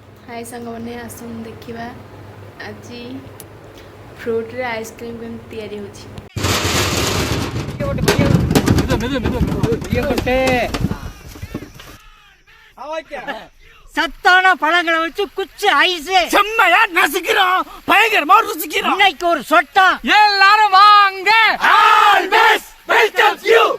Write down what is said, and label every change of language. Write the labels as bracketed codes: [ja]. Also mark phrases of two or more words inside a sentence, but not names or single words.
[or] ହାଇ ସାଙ୍ଗମାନେ ଆସନ୍ତୁ ଦେଖିବା ଆଜି ଫ୍ରୁଟ୍ରେ ଆଇସ୍କ୍ରିମ୍ କେମିତି ତିଆରି ହେଉଛି। [ta] சத்தான பழங்களை வச்சு குச்சி ஐஸ் செம்மையா நசுக்கிறோம், பயங்கரமா ருசிக்கிறோம். இன்னைக்கு ஒரு சொட்டா எல்லாரும் வாங்க. [en] always welcome you.